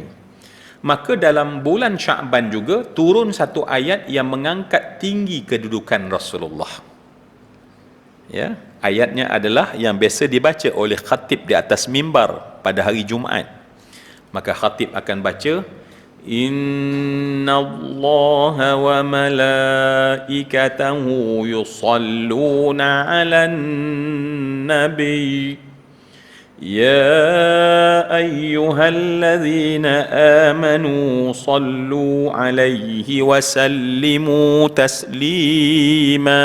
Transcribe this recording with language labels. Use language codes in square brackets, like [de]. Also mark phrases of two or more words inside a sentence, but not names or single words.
[ms] Maka dalam bulan Sya'ban juga turun satu ayat yang mengangkat tinggi kedudukan Rasulullah. Ya, ayatnya adalah yang biasa dibaca oleh khatib di atas mimbar pada hari Jumaat. Maka khatib akan baca, [ar] إن الله وملائكته يصلون على النبي يا أيها الذين آمنوا صلوا عليه وسلموا تسليما.